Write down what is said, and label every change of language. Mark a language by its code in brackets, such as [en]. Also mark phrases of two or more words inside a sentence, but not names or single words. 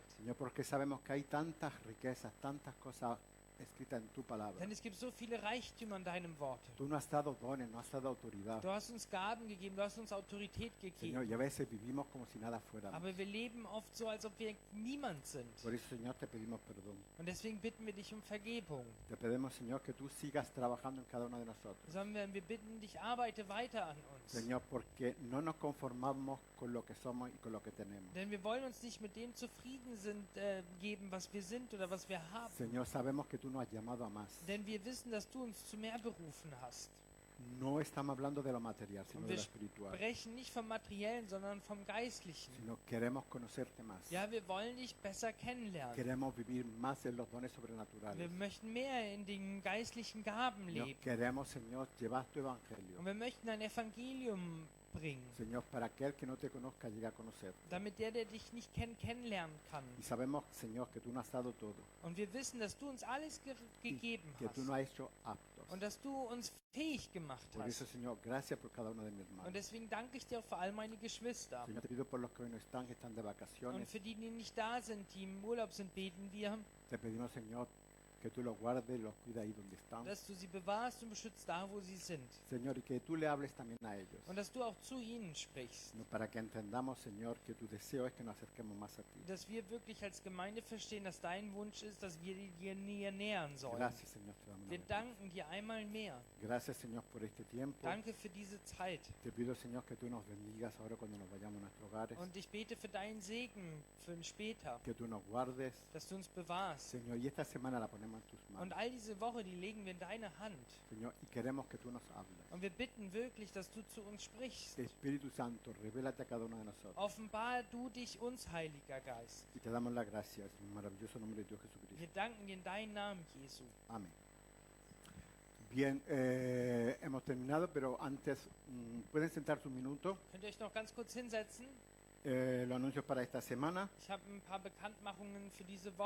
[es] Señor, porque sabemos que hay tantas riquezas, tantas cosas escritas en tu palabra. [de] Denn es gibt so viele Reichtümer in deinem Wort. [es] Tú no has dado dones, no has dado autoridad. [de] Du hast uns Gaben gegeben, du hast uns Autorität [es] Señor, [de] gegeben. [es] y a veces vivimos como si nada fuera. [de] Aber wir leben oft so, als ob wir niemand sind. [es] Por eso, Señor, te pedimos perdón. [de] Und deswegen bitten wir dich um Vergebung. [es] Te pedimos, Señor, que tú sigas trabajando en cada uno de nosotros. [de] Sondern wir bitten dich, arbeite weiter an uns. [es] Señor, porque no nos conformamos con lo que somos y con lo que tenemos. [de] Denn wir wollen uns nicht mit dem zufrieden geben, was wir sind oder was wir haben. [es] Señor, sabemos que tú nos has llamado a más. [de] Denn wir wissen, dass du uns zu mehr berufen hast. [es] No estamos hablando de lo material, sino [de] Und [es] de [de] wir [es] lo espiritual. [de] sprechen nicht vom Materiellen, sondern vom Geistlichen. [es] Sino queremos conocerte más. [de] Ja, wir wollen dich besser kennenlernen. [es] Queremos vivir más en los dones [de] Wir [es] sobrenaturales. [de] möchten mehr in den geistlichen Gaben [es] Señor, [de] leben. [es] queremos, Señor, llevar tu evangelio. [de] Und wir möchten ein Evangelium bringen, [es] Señor, para aquel que no te conozca llegue a conocer. [de] damit der dich nicht kennt, kennenlernen kann. [es] Y sabemos, Señor, que tú nos has dado todo. [de] Und wir wissen, dass du uns alles gegeben [es] Que tú nos [de] hast. [es] has hecho aptos. [de] Und dass du uns fähig gemacht [es] Por eso, [de] hast. [es] Señor, gracias por cada uno de mis [de] Und [es] hermanos. [de] deswegen danke ich dir auch für all meine Geschwister. [es] Señor, te pido por los que hoy no están, que están de [de] Und [es] vacaciones. [de] für die, die nicht da sind, die im Urlaub sind, beten wir, [es] Te pedimos, Señor, que tú los guardes y los cuides ahí donde están. [de] dass du sie bewahrst und beschützt da, wo sie sind. [es] Señor, y que tú le hables también a ellos. [de] Und dass du auch zu ihnen sprichst. [es] No, para que entendamos, Señor, que tu deseo es que nos acerquemos más a ti. [de] Dass wir wirklich als Gemeinde verstehen, dass dein Wunsch ist, dass wir dir nähern sollen. [es] Gracias, Señor. Te damos la [de] Wir [es] gloria. [de] danken dir einmal mehr. [es] Gracias, Señor, por este tiempo. [de] Danke für diese Zeit. [es] Te pido, Señor, que tú nos bendigas ahora cuando nos vayamos a nuestros hogares. [de] Und ich bete für deinen Segen, für ein später, [es] Que tú nos guardes. [de] dass du uns bewahrst. [es] Señor, y esta semana la ponemos en tus [de] Und [es] manos. [de] all diese Woche, die legen wir in deine Hand. [es] Señor, y queremos que tú nos hables. [de] Und wir bitten wirklich, dass du zu uns sprichst. [es] Espíritu Santo, revélate a cada uno de nosotros. [de] Offenbar du dich uns, Heiliger Geist. [es] Y te damos las gracias en el maravilloso nombre de Dios Jesucristo. [de] Wir danken dir in deinen Namen, Jesu. [es] Amén. Bien, hemos terminado, pero antes, ¿pueden sentarse un minuto? [de] Könnt ihr euch noch ganz kurz hinsetzen? [es] Los anuncios para esta semana. [de] Ich habe ein paar Bekanntmachungen für diese Woche.